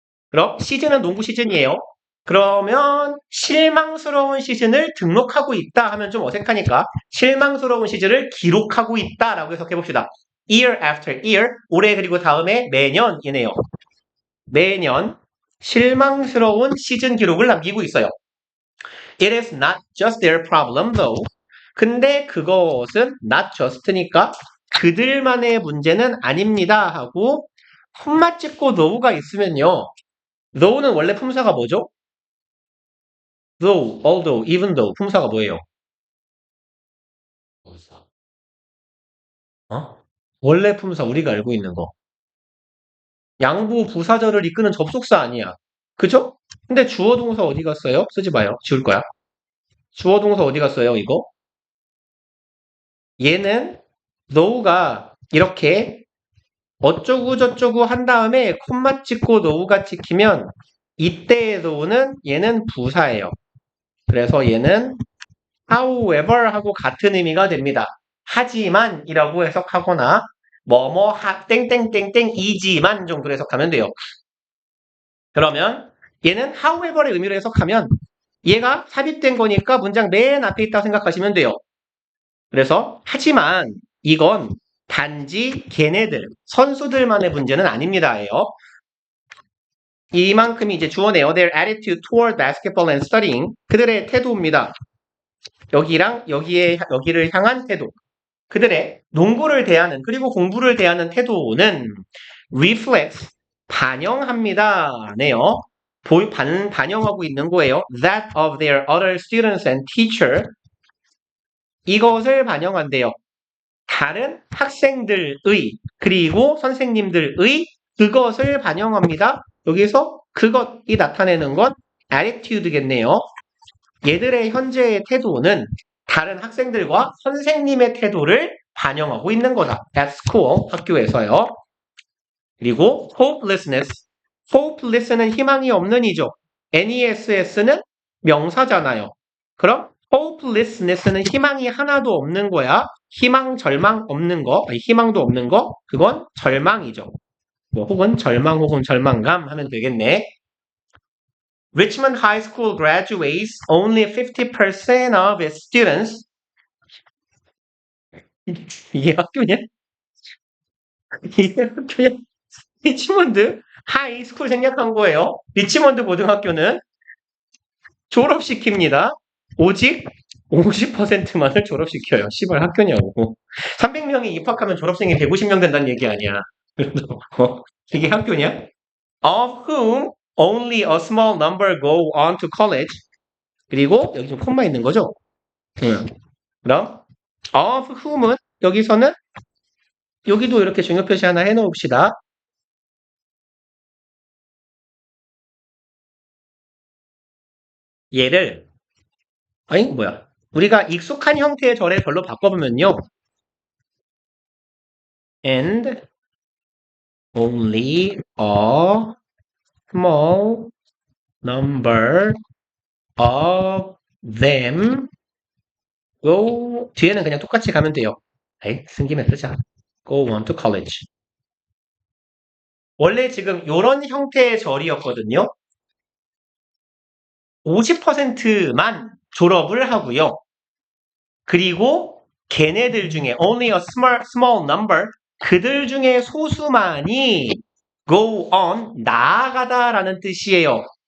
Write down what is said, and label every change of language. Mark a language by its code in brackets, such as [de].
[ko] 그럼 시즌은 농구 시즌이에요. 그러면 실망스러운 시즌을 등록하고 있다 하면 좀 어색하니까 실망스러운 시즌을 기록하고 있다라고 해석해봅시다. [en] year after year, [ko] 올해 그리고 다음에 매년이네요. 매년 실망스러운 시즌 기록을 남기고 있어요. [en] It is not just their problem though. [ko] 근데 그것은 not just니까 그들만의 문제는 아닙니다 하고 콤마 찍고 though가 있으면요. though는 원래 품사가 뭐죠? though, although, even though 품사가 뭐예요? 원래 품사 우리가 알고 있는 거. 양부 부사절을 이끄는 접속사 아니야. 그죠? 근데 주어 동사 어디 갔어요? 쓰지 마요. 지울 거야. 주어 동사 어디 갔어요, 이거? 얘는 though가 이렇게 어쩌고 저쩌고 한 다음에 콤마 찍고 though가 찍히면 이때의 though는 얘는 부사예요. 그래서 얘는 however 하고 같은 의미가 됩니다. 하지만 이라고 해석하거나 땡땡땡땡 이지만 정도로 해석하면 돼요. 그러면 얘는 however의 의미로 해석하면 얘가 삽입된 거니까 문장 맨 앞에 있다고 생각하시면 돼요. 그래서 하지만 이건 단지 걔네들, 선수들만의 문제는 아닙니다예요. 이만큼이 이제 주어네요. [en] Their attitude toward basketball and studying. [ko] 그들의 태도입니다. 여기를 향한 태도. 그들의 농구를 대하는 그리고 공부를 대하는 태도는 reflects 반영합니다. 네요. 반영하고 있는 거예요. [en] That of their other students and teacher. [ko] 이것을 반영한대요. 다른 학생들의 그리고 선생님들의 그것을 반영합니다. 여기서 그것이 나타내는 건 attitude겠네요. 얘들의 현재의 태도는 다른 학생들과 선생님의 태도를 반영하고 있는 거다. [en] At school, [ko] 학교에서요. 그리고 hopelessness. hopeless는 희망이 없는 이죠. NESS는 명사잖아요. 그럼 hopelessness는 희망이 하나도 없는 거야. 희망, 절망 없는 거, 희망도 없는 거, 그건 절망이죠. 뭐 혹은 절망 혹은 절망감 하면 되겠네. [en] Richmond High School graduates only 50% of its students. [ko] 이게 학교냐? 이게 학교냐? 리치몬드 하이스쿨 생략한 거예요. 리치몬드 고등학교는 졸업시킵니다. 오직 50%만을 졸업시켜요. 시발 학교냐고. 300명이 입학하면 졸업생이 150명 된다는 얘기 아니야. 이게 학교냐? [en] Of whom only a small number go on to college. [ko] 그리고 여기 좀 콤마 있는 거죠? 그럼 of whom은 여기서는 여기도 이렇게 중요 표시 하나 해놓읍시다. 얘를 우리가 익숙한 형태의 절에 별로 바꿔보면요. [en] And only a small number of them go [ko] 뒤에는 그냥 똑같이 가면 돼요. 쓴 김에 쓰자. [en] Go on to college. [ko] 원래 지금 이런 형태의 절이었거든요. 50%만 졸업을 하고요. 그리고 걔네들 중에 [en] only a small number [ko] 그들 중에 소수만이 [en] go on [ko] 나아가다라는 뜻이에요.